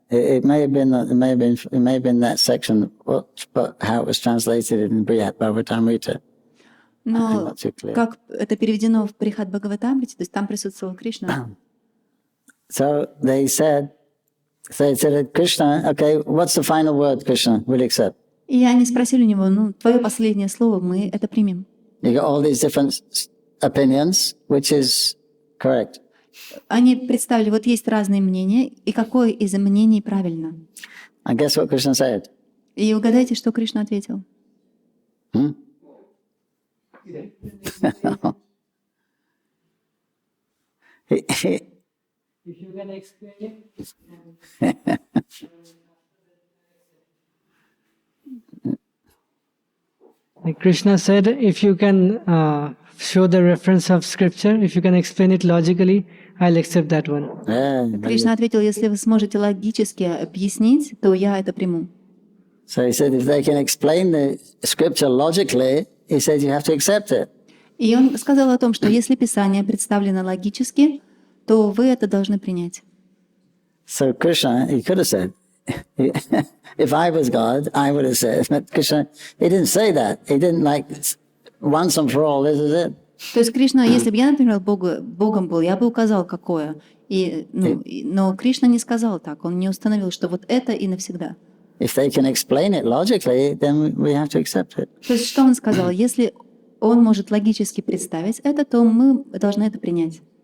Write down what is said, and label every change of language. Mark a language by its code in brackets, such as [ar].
[en] It may have been that section, but how it was translated in Brihad Bhagavatamrita. [ru] Но как это переведено в Брихад Бхагаватамрите, то есть там присутствовал Кришна. [en] So they said Krishna, okay, what's the final word, Krishna? We'll accept. [ru] И они спросили у него, твое последнее слово, мы это примем. [en] You got all these different opinions, which is correct. [ru] Они представили, вот есть разные мнения, и какое из мнений правильно. [en] And guess what Krishna said? [ru] И угадайте, что Кришна ответил. [en] If you can explain it. Krishna said, if you can show the reference of scripture, if you can explain it logically, I'll accept that one. [ru] Кришна ответил, если вы сможете логически объяснить, то я это приму. [en] So he said, if they can explain the scripture logically, he said you have to accept it. [ru] И он сказал о том, что если Писание представлено логически, то вы это должны принять. [en] So Krishna, he could have said, if I was God, I would have said, but Krishna, he didn't say that. He didn't like, once and for all, this is it. [ru] То есть Кришна, если бы я, например, Богом был, я бы указал, какое. Но Кришна не сказал так, он не установил, что вот это и навсегда. [en] If they can explain it logically, then we have to accept it. [ru] То есть что он сказал? Если он может логически представить это, то мы должны это принять.